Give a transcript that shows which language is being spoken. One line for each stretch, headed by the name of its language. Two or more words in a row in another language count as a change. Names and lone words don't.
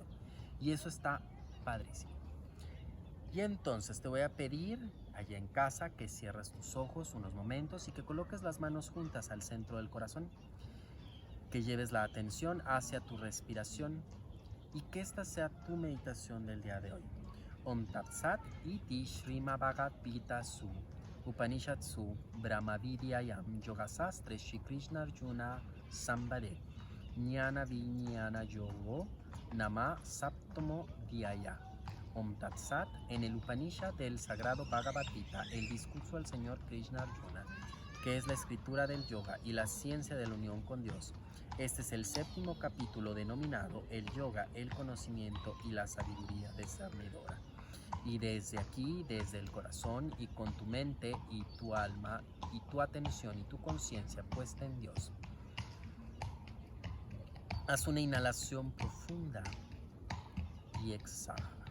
Spanish: Y eso está padrísimo. Y entonces te voy a pedir allá en casa que cierres tus ojos unos momentos y que coloques las manos juntas al centro del corazón. Que lleves la atención hacia tu respiración y que esta sea tu meditación del día de hoy.
Sanskrit: ॐ तत् सत् इति श्रीमद् भगवद् गीता सु उपनिषद् सु ब्रह्म विद्यायाम् योग शास्त्रे श्री कृष्ण अर्जुन संबादे ज्ञान विज्ञान योगो नाम सप्तमो ध्याय. ॐ तत् सत्,
Spanish: en el Upanishad del Sagrado Bhagavad Gita, el discurso del Señor Krishna Arjuna, que es la escritura del yoga y la ciencia de la unión con Dios. Este es el 7º capítulo denominado el yoga, el conocimiento y la sabiduría discernidora. Y desde aquí, desde el corazón y con tu mente y tu alma, y tu atención y tu conciencia puesta en Dios, haz una inhalación profunda y exhala.